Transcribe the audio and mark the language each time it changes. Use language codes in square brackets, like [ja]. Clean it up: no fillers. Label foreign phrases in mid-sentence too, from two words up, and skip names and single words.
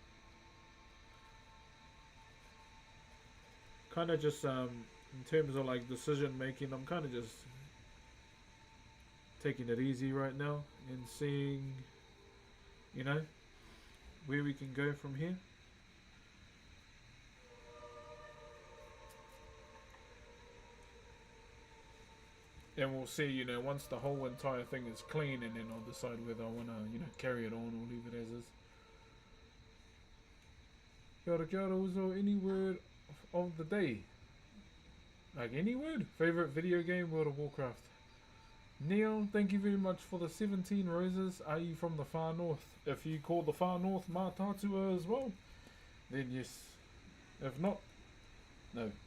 [en] Kind of just in terms of like decision making, I'm kind of just taking it easy right now and seeing, you know, where we can go from here. And we'll see, you know, once the whole entire thing is clean, and then I'll decide whether I want to, you know, carry it on or leave it as is. [mi] Kia ora, kia ora, [en] Uzo. Any word of the day? Like any word? Favorite video game? World of Warcraft. Neil, thank you very much for the 17 roses. Are you from the far north? If you call the far north Mātātua as well, then yes. If not, no.